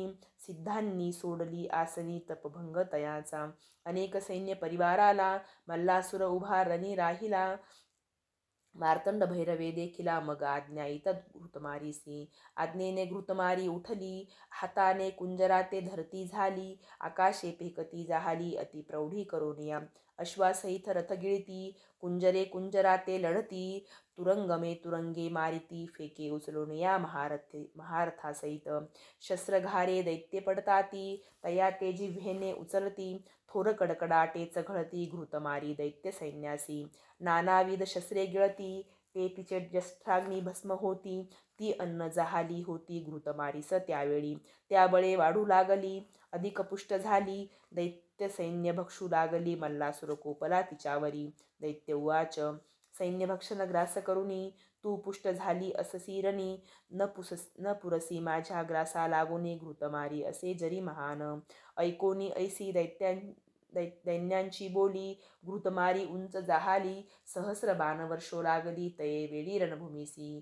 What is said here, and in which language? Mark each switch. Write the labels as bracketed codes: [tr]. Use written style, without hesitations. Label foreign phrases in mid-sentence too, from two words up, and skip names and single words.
[mr] सिद्धांनी सोडली आसनी तपभंग तयाचा. अनेक सैन्य परिवाराला मल्लासुर उभा रणी राहिला. मार्तंड भैरवे देखिला मग आज्ञा येतात घृतमारीसी. आज्ञेने घृतमारी उठली. हाताने कुंजरा ते धरती झाली. आकाशे फेकती जाहली अति प्रौढी करोनिया. अश्वासहित रथ गिळती. कुंजरे कुंजरा ते लढती. तुरंगमे तुरंगे मारिती. फेके उचलून या महारथासहित. शस्त्रघारे दैत्य पडताती. तया ते जिव्हेने उचलती. थोर कडकडाटे चघळती घृतमारी दैत्य सैन्यासी. नानाविध शस्त्रे गिळती. ते तिचे जष्ठाग्नी भस्म होती. ती अन्न जाहली होती घृतमारीस त्यावेळी. त्याबळे वाढू लागली अधिक पुष्ट झाली. दैत्य सैन्य भक्षू लागली मल्लासुर कोपला तिच्यावरी. [sa] दैत्य उवाच [mr] सैन्यभक्षण ग्रास करुणी तू पुष्ट झाली अससी रणी, न पुरसी माझ्या ग्रासा लागोनी घृतमारी असे जरी महान. ऐकोनी ऐसी दैन्यांची बोली, घृतमारी उंच जाहाली, सहस्र बाण वर्षो लागली तये वेळी रणभूमीसी.